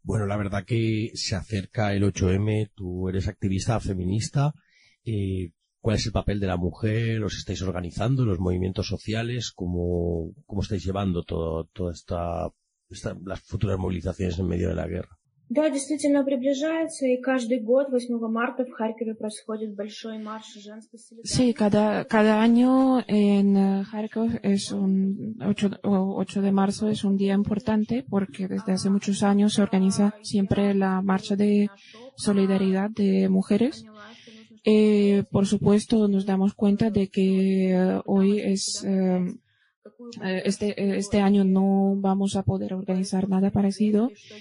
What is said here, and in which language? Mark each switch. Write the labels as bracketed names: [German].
[Spanish] Bueno, la verdad que se acerca el 8M, tú eres activista feminista, ¿cuál es el papel de la mujer? ¿Os estáis organizando los movimientos sociales? ¿Cómo estáis llevando toda esta las futuras movilizaciones en medio de la guerra? [Russian] Да, действительно приближается, и каждый год 8 марта в Харькове происходит большой марш женской солидарности. [Spanish] Sí, cada año en Kharkov es un 8 de marzo es un día importante porque desde hace muchos años se organiza siempre la marcha de solidaridad de mujeres. Por supuesto, nos damos cuenta de que hoy es este año no vamos a poder organizar nada parecido.